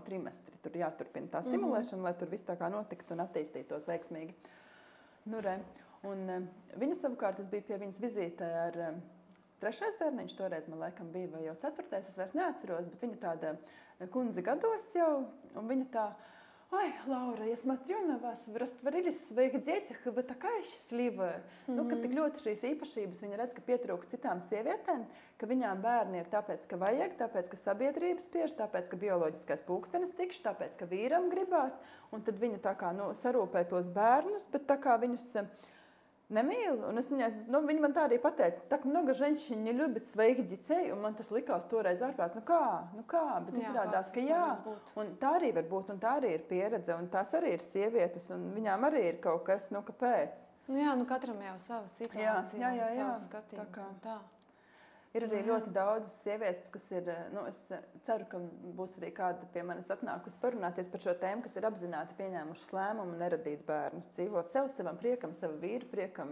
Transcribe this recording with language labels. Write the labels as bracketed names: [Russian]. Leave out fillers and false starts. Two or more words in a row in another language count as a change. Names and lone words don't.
[Latvian] trimestri tur jāturpina tā stimulēšana, lai tur viss tā kā notiktu un attīstītos veiksmīgi. Un viņa savukārt, es biju pie viņas vizītē ar 3. bērniņš, toreiz man laikam bija, vai jau 4. es vairs neatceros, bet viņa tāda kundze gados jau, un viņa tā, [Russian] Ой, Laura, ja смотрю на вас, вы растворились в своих детях, и вы такая счастливая. [Latvian] Nu, ka tik ļoti šīs īpašības viņa redz, ka pietrūks citām sievietēm, ka viņām bērni ir tāpēc, ka vajag, tāpēc, ka sabiedrība spiež, tāpēc, ka bioloģiskais pulkstenis tikš, tāpēc, ka vīram gribās, un tad viņa tā kā sarūpē tos bērnus, bet tā kā viņus nemīl. Un viņa man tā arī pateica, [Russian] так много женщин не любит своих детей, [Latvian] un man tas likās toreiz ārprāts, nu kā, bet izrādās, ka jā, un tā arī var būt, un tā arī ir pieredze, un tās arī ir sievietes, un viņām arī ir kaut kas, kāpēc. Jā, katram jau sava situācija, savs skatījums un tā. Ir arī ļoti daudz sievietes, kas ir, es ceru, ka būs arī kāda pie manis atnākusi parunāties par šo tēmu, kas ir apzināti pieņēmušas lēmumu neradīt bērnus, dzīvot savam priekam, sava vīra priekam.